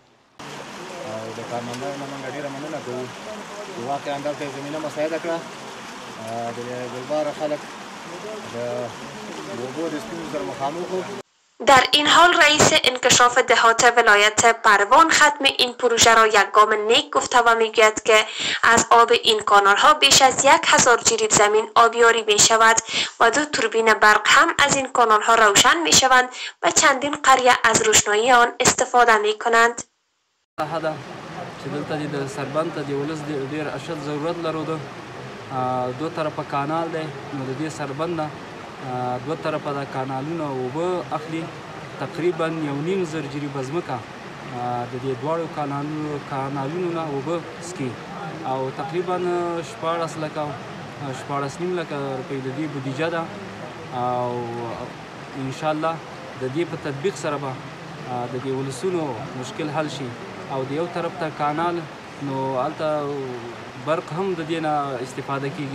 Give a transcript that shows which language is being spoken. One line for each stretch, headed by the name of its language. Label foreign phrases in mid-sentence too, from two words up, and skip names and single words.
Persian: در این حال رئیس انکشاف دهات ولایت پروان ختم این پروژه را یک گام نیک گفته و میگوید که از آب این کانال ها بیش از 1000 جریب زمین آبیاری می شود و 2 توربین برق هم از این کانال ها روشن می شوند و چندین قریه از روشنایی آن استفاده می کنند.
Pashto: چې دلته د سربند ته د ولس ډېر اشد ضرورت لرو ده. 2 طرفه کانال دی، نو د دې سربند نه 2 طرفه د کانالونه اوبه اخلي. تقریبا 1.5 جریبه ځمکه د دې دواړو کانالونو نه اوبه څکي او تقریبا 14.5 لکه روپۍ د دې بودیجه ده او انشاءالله د دې په تطبیق سره به د دې ولسونو مشکل حل شي او د یو طرف ته کانال نو هلته برق هم د دې نه استفاده کیږي.